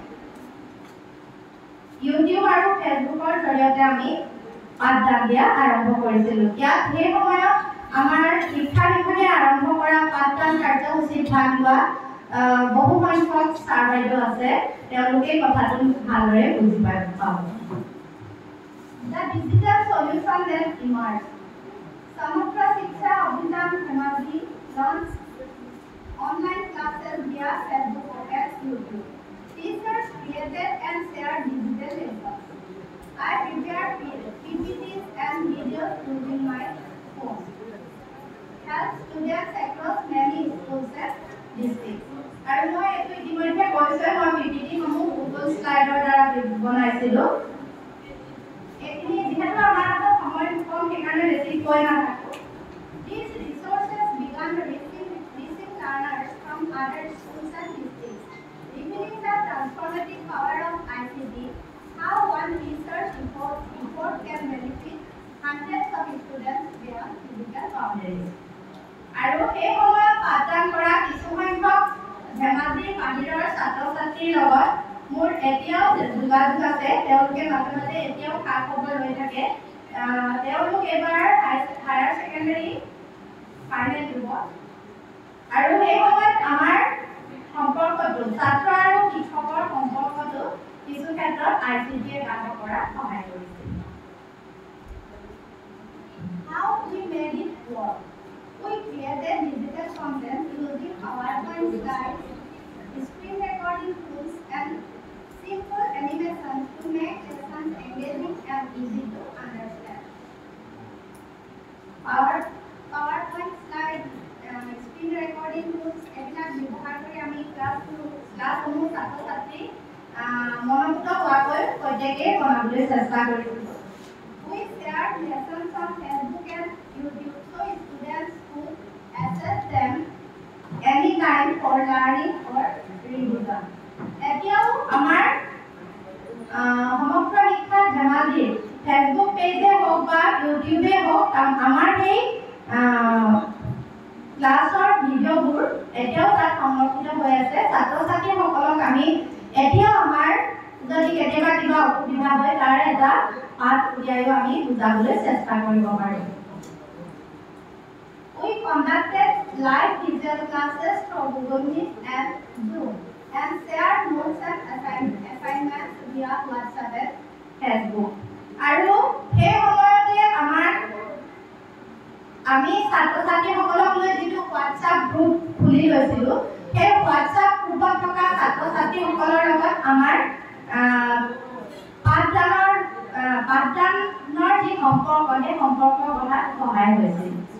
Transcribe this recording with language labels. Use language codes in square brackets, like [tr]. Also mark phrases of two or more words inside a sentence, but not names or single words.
[as] ইউটিউব আৰু ফেচবুকৰ জৰিয়তে আমি পাঠদান দিয়া আৰম্ভ কৰিছিলোঁ ইয়াত সেই সময়ত আমাৰ শিক্ষা বিভাগে আৰম্ভ কৰা পাঠদান কাৰ্যসূচীত ভাগ লোৱা বহু সংখ্যক ছাৰ বাইদেউ আছে তেওঁলোকে কথাটো ভালদৰে বুজি পাব [en] The digital solution that emerged. Samuddra Shiksha Abhiyan Dhemaji launched online classes via Facebook and YouTube. Teachers created and shared digital lessons. I prepared PPTs and videos using my phone. Helped students across many schools and districts. [as] আৰু মই এইটো ইতিমধ্যে কৈছে মই PPT-সমূহ Google Slide-ৰ দ্বাৰা বনাইছিলোঁ এইখিনি যিহেতু আমাৰ হাতত সময় কম সেইকাৰণে বেছি কৈ নাথাকোঁ [en] These resources began reaching learners from other schools and districts, revealing the transformative power of ICT, how one research report can benefit hundreds of students beyond physical boundaries. [as] আৰু এই সময়ত পাঠদান কৰা কিছু সংখ্যক ধেমাজিৰ বাহিৰৰ ছাত্ৰ ছাত্ৰীৰ লগত মোৰ এতিয়াও যোগাযোগ আছে তেওঁলোকে মাজে মাজে এতিয়াও খা খবৰ লৈ থাকে তেওঁলোক এবাৰ [en] higher secondary final [as] দিব আৰু এই সময়ত আমাৰ সম্পৰ্কটো ছাত্ৰ আৰু শিক্ষকৰ সম্পৰ্কটো কিছু ক্ষেত্ৰত ICTয়ে কাম কৰাত সহায় কৰিছে [en] How we made it work? We created digital content using PowerPoint slides, screen recording tools, and simple animations to make lessons engaging and easy to understand. PowerPoint slide, screen recording tools, [as] এইবিলাক ব্যৱহাৰ কৰি আমি ক্লাছসমূহ ছাত্ৰ ছাত্ৰী মনোনীত হোৱাকৈ প্ৰত্যেকে বনাবলৈ চেষ্টা কৰিছিলোঁ [en] We shared lessons on Facebook and YouTube so students could access them anytime for learning or revision. [as] এতিয়াও আমাৰ সমগ্ৰ শিক্ষা ধেমাজিৰ ফেচবুক পেজে হওক বা ইউটিউবে হওক আমাৰ সেই ক্লাছৰ ভিডিঅ'বোৰ এতিয়াও তাত সংৰক্ষিত হৈ আছে ছাত্ৰ ছাত্ৰীসকলক আমি এতিয়াও আমাৰ যদি কেতিয়াবা কিবা অসুবিধা হয় তাৰ এটা পাঠ উলিয়াইও আমি বুজাবলৈ চেষ্টা কৰিব পাৰোঁ [en] We conducted live digital classes through Google Meet and Zoom and shared notes and assignments via WhatsApp and Facebook. [as] আৰু সেই সময়তে আমি ছাত্ৰ ছাত্ৰীসকলক লৈ যিটো WhatsApp গ্ৰুপ খুলি লৈছিলোঁ সেই WhatsApp গ্ৰুপত থকা ছাত্ৰ ছাত্ৰীসকলৰ লগত আমাৰ পাঠদানৰ যি সম্পৰ্ক সেই সম্পৰ্ক গঢ়াত সহায় হৈছিল